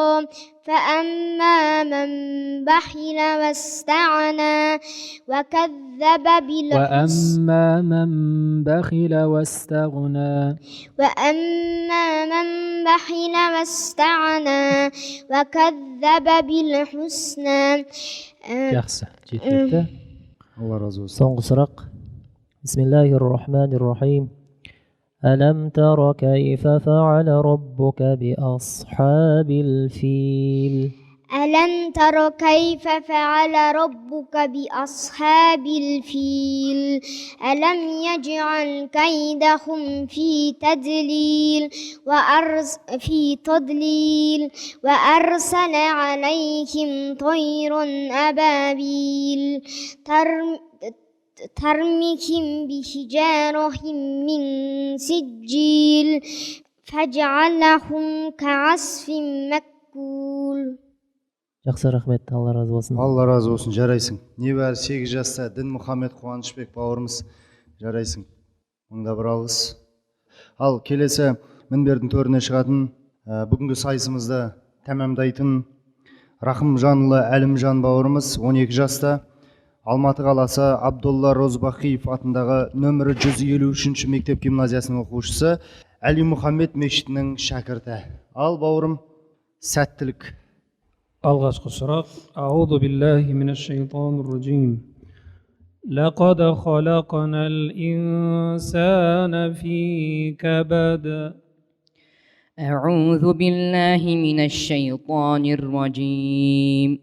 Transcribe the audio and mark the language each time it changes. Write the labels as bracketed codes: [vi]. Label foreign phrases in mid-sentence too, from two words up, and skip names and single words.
[ar] فأما من بخل واستغنى وكذب بالحسنى [kk] Жақсы, жеткілікті. Алла разы болсын. Соңғы сұрақ. [ar] بسم الله الرحمن الرحيم. ألم تر كيف فعل ربك بأصحاب الفيل. ألم تر كيف فعل ربك بأصحاب الفيل. ألم يجعل كيدهم في تضليل وأرسل عليهم طيرا أبابيل ترميهم بحجارة من سجيل فجعلهم كعصف مأكول. [kk] Жақсы рахмет, Алла разы болсын. Алла разы болсын, жарайсың. Небәрі 8 жаста Дінмұхамед Қуанышбек бауырымыз, жарайсың. Мыңда бір алғыс. Ал келесі мінбердің төріне шығатын, бүгінгі сайысымызды тәмамдайтын Рахымжанұлы Әлімжан бауырымыз 12 жаста. Алматы қаласы Абдолла Розбақиев атындағы нөмірі 153 мектеп гимназиясының оқушысы, Әли Мұхаммед мешітінің шәкірті. Ал бауырым, сәттілік. Алғашқы сұрақ. [ar] أعوذ بالله من الشيطان الرجيم. لقد خلقنا الإنسان في كبد. أعوذ بالله من الشيطان الرجيم.